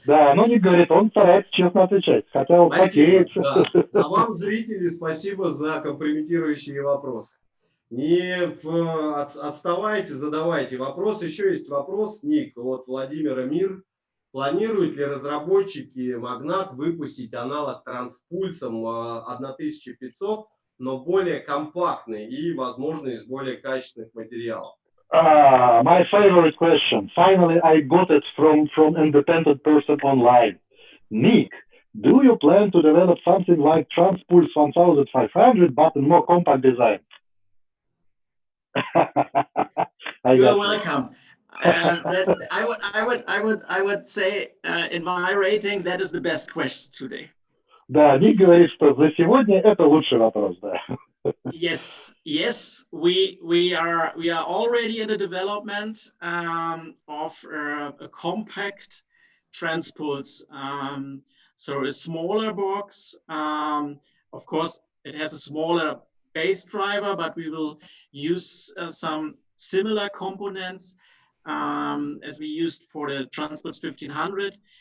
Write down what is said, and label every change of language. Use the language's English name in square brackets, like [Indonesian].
[Russian] Да, но Ник говорит, он старается честно отвечать, хотя он Спасибо, потеет. да. А вам, зрители, спасибо за компрометирующие вопросы. Не отставайте, задавайте вопрос. Еще есть вопрос, Ник, от Владимира Мир. Планируют ли разработчики Magnat выпустить аналог транспульсом 1500, но более компактный и, возможно, из более качественных материалов? [English] My favorite question. Finally, I got it from independent person online. Nick, do you plan to develop something like Transpulse 1500, but in more compact design? You're welcome. I would say in my rating that is the best question today. [Russian] Да, Ник говорит, что за сегодня это лучший вопрос, да. [English] Yes, we are already in the development of a compact transpulse. So a smaller box. Of course, it has a smaller bass driver, but we will use some similar components as we used for the Transpulse 1500.